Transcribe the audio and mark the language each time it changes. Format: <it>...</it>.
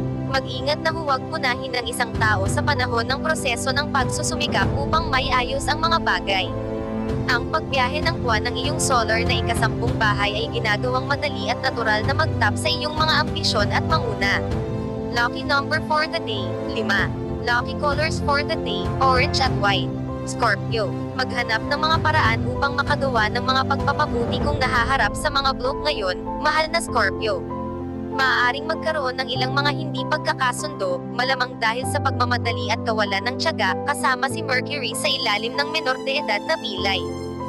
<tl>Mag-ingat na huwag punahin ng isang tao sa panahon ng proseso ng pagsusumikap upang may ayos ang mga bagay. Ang pagbiyahe ng buwan ng iyong solar na ikasampung bahay ay ginagawang madali at natural na mag-tap sa iyong mga ambisyon at manguna.</tl> <en>Lucky number for the day, 5. Lucky colors for the day, orange at white.</en> <tl>Scorpio, maghanap ng mga paraan upang makagawa ng mga pagpapabuti kung nahaharap sa mga block ngayon, mahal na Scorpio. Maaaring magkaroon ng ilang mga hindi pagkakasundo, malamang dahil sa pagmamadali at kawalan ng tiyaga, kasama si Mercury sa ilalim ng menor de edad na pilay.</tl>